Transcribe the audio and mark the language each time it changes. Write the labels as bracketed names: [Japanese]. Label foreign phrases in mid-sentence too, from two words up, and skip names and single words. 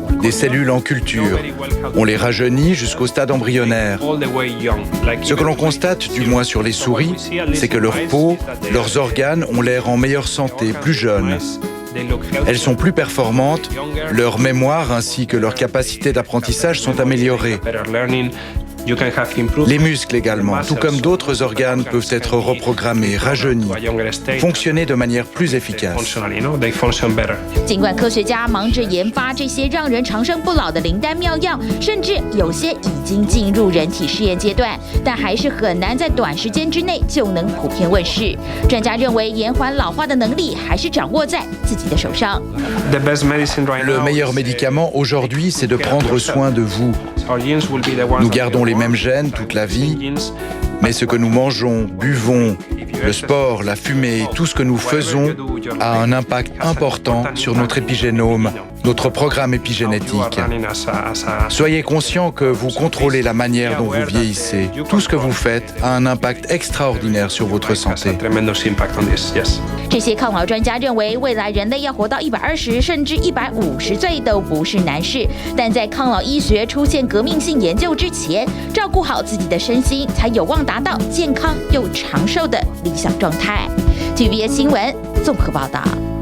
[French] Des cellules en culture, on les rajeunit jusqu'au stade embryonnaire. Ce que l'on constate, du moins sur les souris, c'est que leur peau, leurs organes ont l'air en meilleure santé, plus jeunes. Elles sont plus performantes, leur mémoire ainsi que leur capacité d'apprentissage sont améliorées. Les muscles également, tout comme d'autres organes, peuvent être reprogrammés, rajeunis, fonctionner de manière plus efficace. [Chinese] 尽管科学家忙着研发这些让人长生不老的灵丹妙药，甚至有些已经进入人体试验阶段，但还是很难在短时间之内就能普遍问世。专家认为，延缓老化的能力还是掌握在自己的手上。 [French] Le meilleur médicament aujourd'hui, c'est de prendre soin de vous. Nous gardons les mêmes gènes toute la vie, mais ce que nous mangeons, buvons, le sport, la fumée, tout ce que nous faisons a un impact important sur notre épigénome, notre programme épigénétique. Soyez conscient que vous contrôlez la manière dont vous vieillissez. Tout ce que vous faites a un impact extraordinaire sur votre santé. [Chinese] 这些抗老专家认为，未来人类要活到120甚至150岁都不是难事，但在抗老医学出现革命性研究之前，照顾好自己的身心，才有望达到健康又长寿的理想状态。TVBS 新闻综合报道。